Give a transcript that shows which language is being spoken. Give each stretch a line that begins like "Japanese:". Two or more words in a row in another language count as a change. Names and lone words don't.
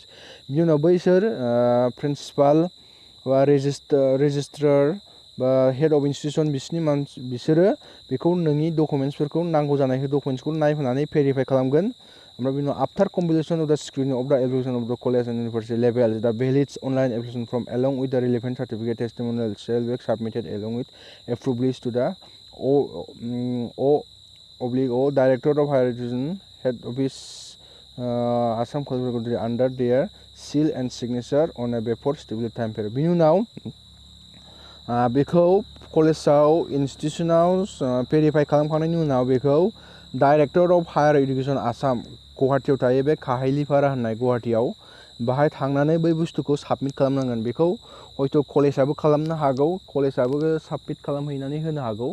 Bodo: बिनि उनाव बैसोर प्रिन्सिपाल बा रेजिस्ट्रार बा
English: head of institution
Bodo: बिसोरो बेखौ नोंनि डकुमेन्टसफोरखौ नांगौ जानाय डकुमेन्टसखौ नायहोनानै भेरिफाइ खालामगोन। ओमफ्राय बिनि उनाव
English: after compilation of the screening of the application of the college and university level the valid online application form along with the relevant certificate testimonial shall be submitted along with approved list to the O Director of Higher Education Head Office Assam College under their seal and signature on a Befwr stipulated time period।
Bodo: बिनि उनाव बेखौ कलेजाव इनस्टिटिउसनाव भेरिफाइ खालामखांनायनि उनाव बेखौ
English: director of higher education Assam
Bodo: गुवाहाटियाव थायो, बे काहाइलिपारा होननाय गुवाहाटियाव, बाहाय थांनानै बै बुस्थुखौ साबमिट खालामनांगोन। बेखौ हयथ' कलेजाबो खालामनो हागौ, कलेजाबो साबमिट खालामहैनानै होनो हागौ।